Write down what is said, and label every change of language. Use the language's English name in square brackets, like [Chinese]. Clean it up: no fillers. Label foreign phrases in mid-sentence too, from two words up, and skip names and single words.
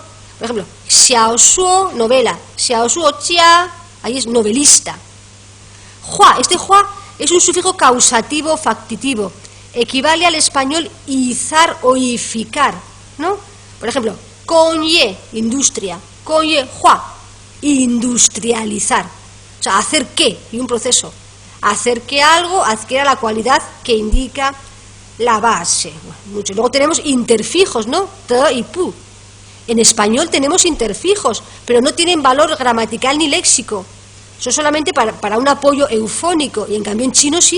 [Spanish] Por ejemplo, xiaoshuo, novela. [Chinese] Xiaoshuo jia, [Spanish] ahí es novelista. Hua, este hua es un sufijo causativo factitivo. Equivale al español izar o ificar, ¿no? Por ejemplo, conye, industria. [Chinese] Conye, hua, [Spanish] industrializar. O sea, hacer qué, y un proceso. Hacer que algo adquiera la cualidad que indica la base. Mucho. Luego tenemos interfijos, ¿no? Te y pu. En español tenemos interfijos, pero no tienen valor gramatical ni léxico. Son solamente para un apoyo eufónico, y en cambio en chino sí.